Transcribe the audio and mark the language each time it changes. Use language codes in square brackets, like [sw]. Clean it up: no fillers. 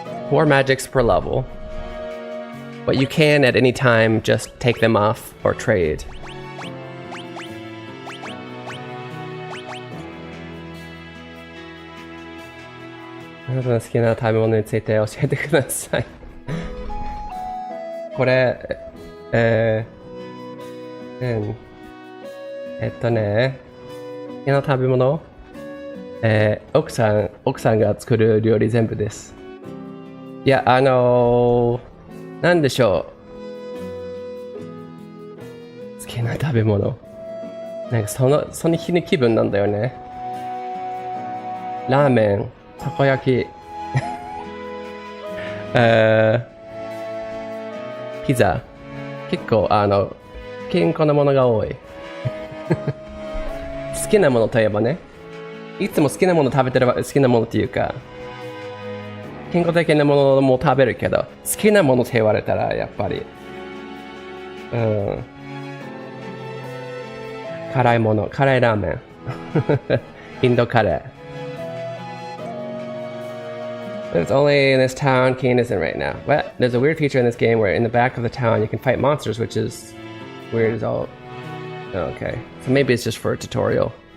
[en] 4 magics per level. But you can at any time just take them off or trade. What is your favorite food? [ja] について教えてください。これ、好きな食べ物、奥さんが作る料理全部です。いや、なんでしょう。好きな食べ物。なんかその日の気分なんだよね。ラーメン、たこ焼き、ピザ。結構健康なものが多い。好きなものといえばね、いつも好きなもの食べてれば好きなものっていうか、健康的なものも食べるけど、好きなものって言われたらやっぱり、辛いもの、辛いラーメン、インドカレー。 [en] But it's only in this town Keen isn't right now. But there's a weird feature in this game where in the back of the town you can fight monsters, which is weird as all. Okay, so maybe it's just for a tutorial.